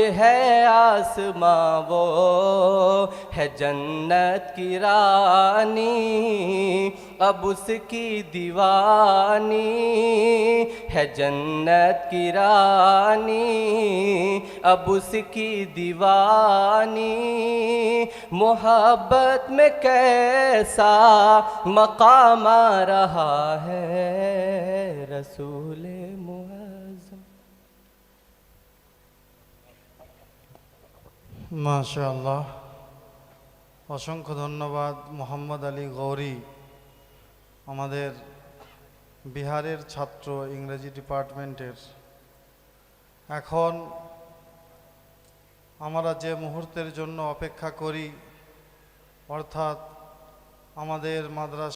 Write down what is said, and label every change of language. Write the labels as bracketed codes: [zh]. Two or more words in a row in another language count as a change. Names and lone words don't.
[ur] ہے آسماں، وہ ہے جنت کی رانی اب اس کی دیوانی ہے جنت کی رانی، اب اس کی دیوانی محبت میں کیسا مقام آ رہا ہے رسول معظم۔ [bn] মাশাআল্লাহ, অসংখ্য ধন্যবাদ মোহাম্মদ আলী গৌরী, আমাদের বিহারের ছাত্র, ইংরেজি ডিপার্টমেন্টের। এখন আমরা যে মুহূর্তের জন্য অপেক্ষা করি, অর্থাৎ আমাদের মাদ্রাসা